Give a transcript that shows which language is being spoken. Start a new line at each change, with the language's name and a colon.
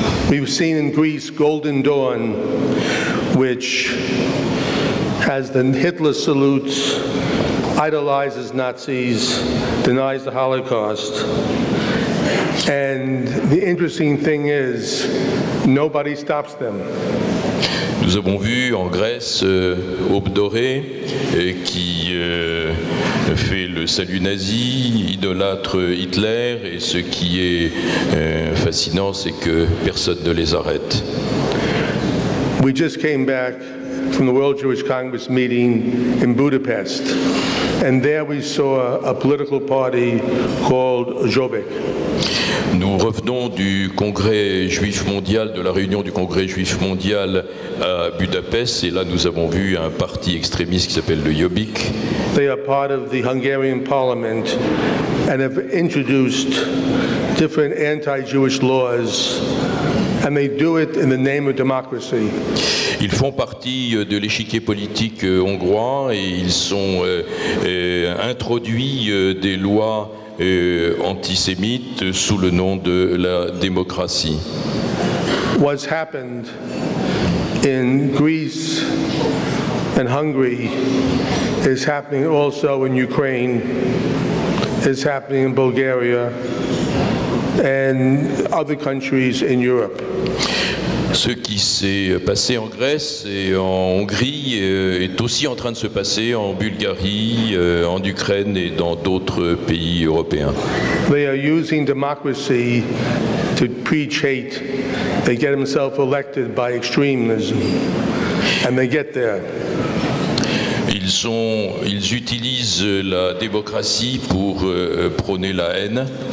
English: We've seen in Greece Golden Dawn, which has the Hitler salutes, idolizes Nazis, denies the Holocaust. And the interesting thing is, nobody stops them.
French: Nous avons vu en Grèce Aube dorée qui fait le salut nazi, idolâtre Hitler, et ce qui est fascinant, c'est que personne ne les arrête.
English: We just came back from the World Jewish Congress meeting in Budapest, and there we saw a political party called Jobbik.
French: Nous revenons du Congrès juif mondial, de la réunion du Congrès juif mondial à Budapest, et là nous avons vu un parti extrémiste qui s'appelle le Jobbik.
English: They are part of the Hungarian parliament and have introduced different anti-Jewish laws, and they do it in the name of democracy.
French: Ils font partie de l'échiquier politique hongrois et ils ont introduit des lois antisémites sous le nom de la démocratie.
English: What's happened in Greece and Hungary is happening also in Ukraine, is happening in Bulgaria and other countries in Europe.
French: Ce qui s'est passé en Grèce et en Hongrie est aussi en train de se passer en Bulgarie, en Ukraine et dans d'autres pays européens.
English: They are using democracy to preach hate. They get themselves elected by extremism, and they get there.
French: Ils utilisent la démocratie pour prôner la haine.